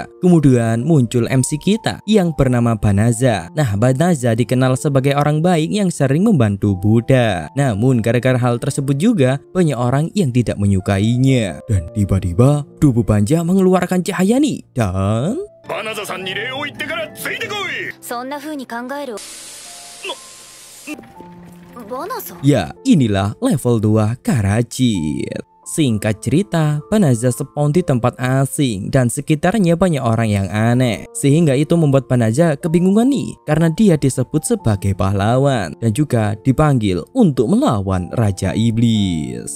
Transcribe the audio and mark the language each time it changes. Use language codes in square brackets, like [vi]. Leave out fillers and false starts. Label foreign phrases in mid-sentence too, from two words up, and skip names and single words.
[id] Kemudian muncul MC kita yang bernama Banaza. Nah, Banaza dikenal sebagai orang baik yang sering membantu budak. Namun gara-gara hal tersebut juga banyak orang yang tidak menyukainya. Dan tiba-tiba tubuh Banja mengeluarkan cahaya nih. Dan [ja] Banaza-sanに礼を言ってからついてこい。そんな風に考える。Banaza? [id] Ya, inilah level 2 Karachit. Singkat cerita, Banaza spawn di tempat asing dan sekitarnya banyak orang yang aneh. Sehingga itu membuat Banaza kebingungan nih, karena dia disebut sebagai pahlawan dan juga dipanggil untuk melawan Raja Iblis.